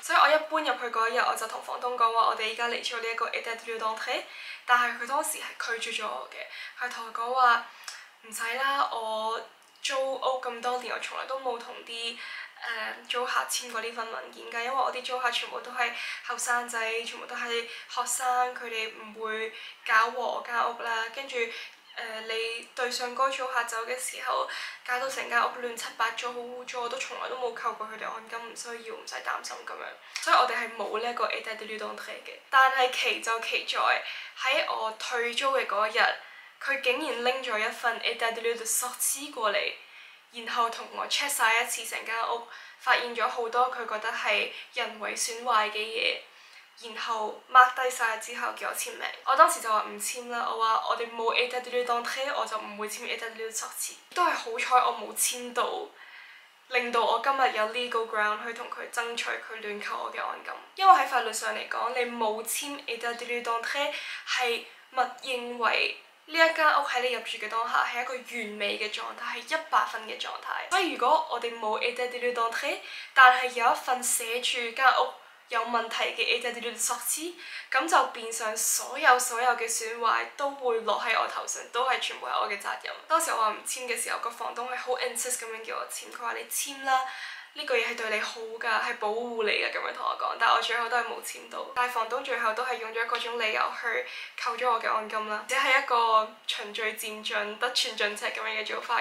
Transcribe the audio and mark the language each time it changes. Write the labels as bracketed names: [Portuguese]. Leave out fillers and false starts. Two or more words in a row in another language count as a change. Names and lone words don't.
[Cantonese] 所以我一搬入去嗰一日，我就同房東講話，我哋而家嚟咗呢一個 [French] État des lieux d'entrée， [Cantonese] 但係佢當時係拒絕咗我嘅。佢同我講話唔使啦，我租屋咁多年，我從來都冇同啲租客簽過呢份文件㗎，因為我啲租客全部都係後生仔，全部都係學生，佢哋唔會搞和我間屋啦。跟住你對上嗰租客走嘅時候，搞到成間屋亂七八糟，好污糟，我都從來都冇扣過佢哋按金，唔需要，唔使擔心咁樣。所以我哋係冇呢一個 [French] État des lieux d'entrée [Cantonese] 嘅。但係奇就奇在喺我退租嘅嗰一日，佢竟然拎咗一份 [French] État des lieux de sortie [Cantonese] 過嚟，然後同我 check 晒一次成間屋，發現咗好多佢覺得係人為損壞嘅嘢。然後 mark 低晒之後叫我簽名，我當時就話唔簽啦，我話我哋冇 [French] État des lieux d'entrée， [Cantonese] 我就唔會簽 [French] État des lieux de sortie。 [Cantonese] 都係好彩我冇簽到，令到我今日有 [English] legal ground [Cantonese] 去同佢爭取佢亂扣我嘅按金。因為喺法律上嚟講，你冇簽 [French] État des lieux d'entrée [Cantonese] 係係默認為呢一間屋喺你入住嘅當下係一個完美嘅狀態，係100分嘅狀態。所以如果我哋冇 [French] état des lieux d'entrée， [Cantonese] 但係有一份寫住間屋有問題嘅 [French] état des lieux de sortie， [Cantonese] 咁就變相所有嘅損壞都會落喺我頭上，都係全部係我嘅責任。當時我話唔簽嘅時候，個房東係好 insist 咁樣叫我簽，佢話你簽啦。呢個嘢係對你好㗎，係保護你㗎，咁樣同我講，但係我最後都係冇簽到。但係房東最後都係用咗各種理由去扣咗我嘅按金啦，只係一個循序漸進、得寸進尺咁樣嘅做法。